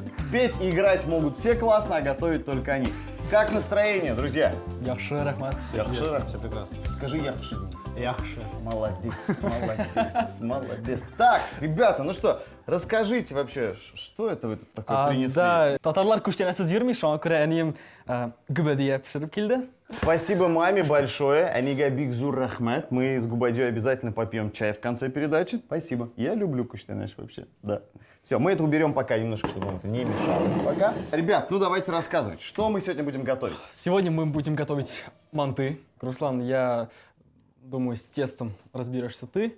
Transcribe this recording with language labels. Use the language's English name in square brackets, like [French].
[Russian] Петь и играть могут все классно, а готовить только они. Как настроение, друзья? [Tatar] Yaxshi, rahmat. Yaxshi. [Russian] Все прекрасно. Скажи Яхши, Денис. [Tatar] Яхши. [Russian] Молодец. Так, ребята, ну что, расскажите вообще, что это вы тут такое принесли? [Tatar] Да, татарлар күчтәнәсез йөрми, шуңа күрә әнием гүбәдия пешереп килде. [Russian] Спасибо маме большое. [Tatar] Анига Бигзур Рахмет. [Russian] Мы с Губадей обязательно попьем чай в конце передачи. Спасибо. Я люблю куштанаш вообще. Да. Все, мы это уберем пока немножко, чтобы нам это не мешалось пока. Ребят, ну давайте рассказывать, что мы сегодня будем готовить. Сегодня мы будем готовить манты. Руслан, я думаю, с тестом разберешься ты.